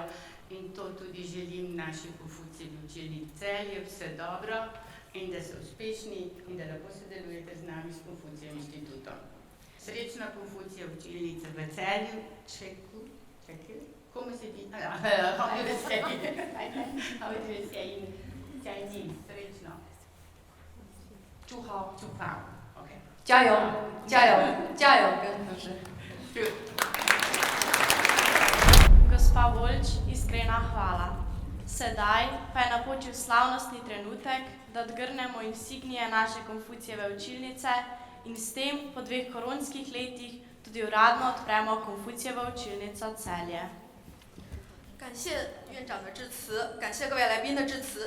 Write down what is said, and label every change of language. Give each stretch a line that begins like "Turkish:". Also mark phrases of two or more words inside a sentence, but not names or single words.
Slovenian: In to tudi želim naši Konfucijevi učilnici Celje, vse dobro in da so uspešni in da lahko sodelujete z nami s Konfucijevim inštitutom. Srečna Konfucijeva učilnica v Celju, komu se ti? Srečno. Čuhao. Okay.
Chinese: 加油，加油，加油，跟同事。
Slovenian: Gospa Volč, iskrena hvala. Sedaj pa je napočil slavnostni trenutek, da odgrnemo insignije naše Konfucijeve učilnice in s tem po 2 koronskih letih tudi uradno odpremo Konfucijevo učilnico Celje.
Chinese: 感谢院长的致辞，感谢各位来宾的致辞。